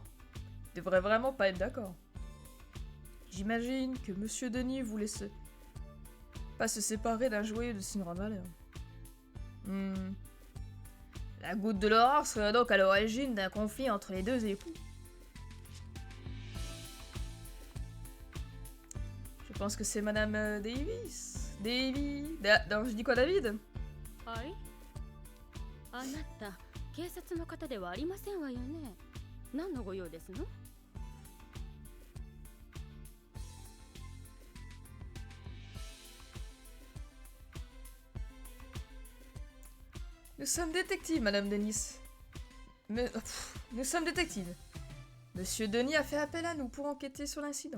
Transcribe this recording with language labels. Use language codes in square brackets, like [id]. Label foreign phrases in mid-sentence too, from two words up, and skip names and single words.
[fr] Ils devraient vraiment pas être d'accord. J'imagine que Monsieur Denis voulait pas se séparer d'un joyau de si grande valeur. La goutte de l'aurore serait donc à l'origine d'un conflit entre les deux époux. Je pense que c'est Madame Davis. Je dis quoi, David? [ja] はい。あなた、警察の方ではありませんわよね。何のご用ですの？ [fr] Nous sommes détectives, Madame Denis. Nous sommes détectives. Monsieur Denis a fait appel à nous pour enquêter sur l'incident.